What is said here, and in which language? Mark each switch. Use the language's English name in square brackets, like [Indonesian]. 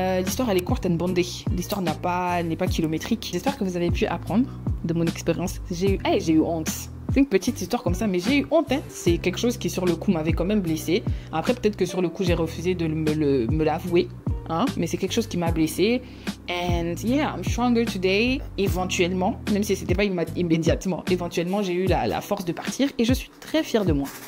[French] L'histoire elle est courte and bondée. L'histoire n'est pas kilométrique. J'espère que vous avez pu apprendre de mon expérience. J'ai eu honte. C'est une petite histoire comme ça, mais j'ai eu honte. Hein. C'est quelque chose qui sur le coup m'avait quand même blessée. Après peut-être que sur le coup j'ai refusé de me l'avouer. Hein, mais c'est quelque chose qui m'a blessée. [English] And yeah, I'm stronger today. [French] Éventuellement, même si c'était pas immédiatement, éventuellement j'ai eu la force de partir et je suis très fière de moi.